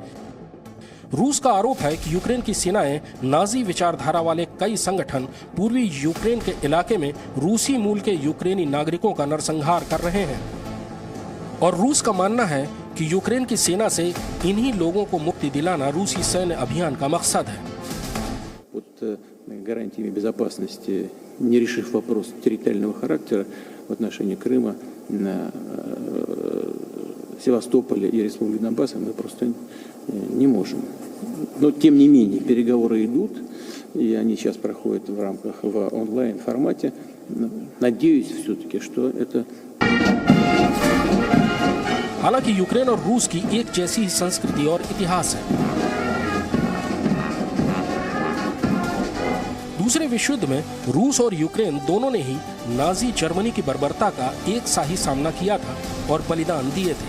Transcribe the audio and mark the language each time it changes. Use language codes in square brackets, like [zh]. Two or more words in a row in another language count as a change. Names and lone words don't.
[hi] रूस का आरोप है कि यूक्रेन की सेनाएं नाजी विचारधारा वाले कई संगठन पूर्वी यूक्रेन के इलाके में रूसी मूल के यूक्रेनी नागरिकों का नरसंहार कर रहे हैं, और रूस का मानना है कि यूक्रेन की सेना से इन्हीं लोगों को मुक्ति दिलाना रूसी सैन्य अभियान का मकसद है। [ru] Под гарантиями безопасности, не решив вопрос территориального характера в отношении Крыма, Севастополя и Республики Донбасса, мы просто не можем. Но тем не менее переговоры идут, и они сейчас проходят в рамках в онлайн формате. Надеюсь все-таки, что это. [hi] हालांकि यूक्रेन और रूस की एक जैसी ही संस्कृति और इतिहास है। दूसरे विश्व युद्ध में रूस और यूक्रेन दोनों ने ही नाजी जर्मनी की बर्बरता का एक सा ही सामना किया था और बलिदान दिए थे।